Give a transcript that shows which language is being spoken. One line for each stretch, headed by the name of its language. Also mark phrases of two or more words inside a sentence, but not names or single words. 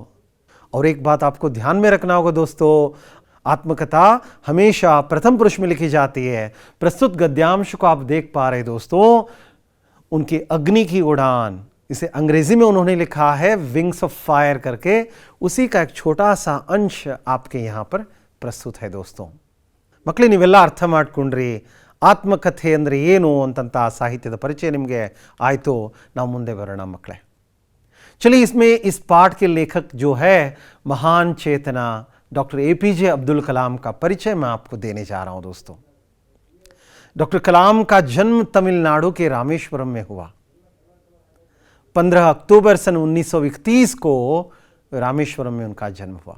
Hindi: और एक बात आपको ध्यान में रखना होगा दोस्तों, आत्मकथा हमेशा प्रथम पुरुष में लिखी जाती है। प्रस्तुत गद्यांश को आप देख पा रहे दोस्तों, उनकी अग्नि की उड़ान, इसे अंग्रेजी में उन्होंने लिखा है विंग्स ऑफ फायर करके, उसी का एक छोटा सा अंश आपके यहां पर प्रस्तुत है दोस्तों।
Kannada: ಮಕ್ಕಳೇ, ನೀವೆಲ್ಲ ಅರ್ಥ ಮಾಡ್ಕೊಂಡ್ರಿ ಆತ್ಮಕಥೆ ಅಂದರೆ ಏನು ಅಂತಂತ ಸಾಹಿತ್ಯದ ಪರಿಚಯ ನಿಮಗೆ ಆಯಿತು। ನಾವು ಮುಂದೆ ಬರೋಣ ಮಕ್ಕಳೇ।
Hindi: चलिए, इसमें इस पाठ के लेखक जो है महान चेतना डॉक्टर APJ अब्दुल कलाम का परिचय मैं आपको देने जा रहा हूं दोस्तों। डॉक्टर कलाम का जन्म तमिलनाडु के रामेश्वरम में हुआ। 15 अक्टूबर सन 1931 को रामेश्वरम में उनका जन्म हुआ।